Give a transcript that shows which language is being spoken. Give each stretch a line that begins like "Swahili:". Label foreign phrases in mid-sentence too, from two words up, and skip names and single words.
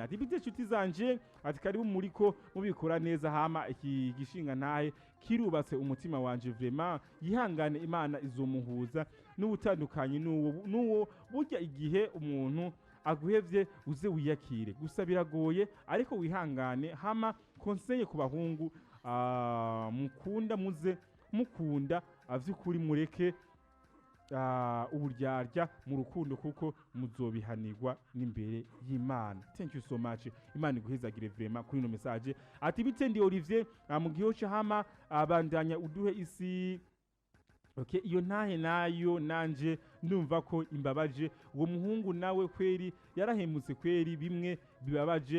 Rundi: Ati bite nshuti zanje, ati karibu muriko mubikora neza hama iki gishinga ntahe kirubatse umutima wanje vraiment yihangane Imana izomuhuza n'ubutandukanye n'uwo burya igihe umuntu aguhevye uze wiyakire gusa biragoye ariko wihangane hama conseil ku bahungu mukunda muze mukunda vy'ukuri mureke uburyarya mu rukundo kuko muzobihanirwa n'imbere y'Imana.
English: Thank you so much.
Rundi: Imana iguhezagire vraiment kuri no message. Ati bitendi Olivier mu gihoce hama bandanya uduhe isi. Okay, iyo ntahe nayo nanje ndumva ko imbabaje uwo muhungu nawe kweri yarahemutse kweri bimwe bibabaje.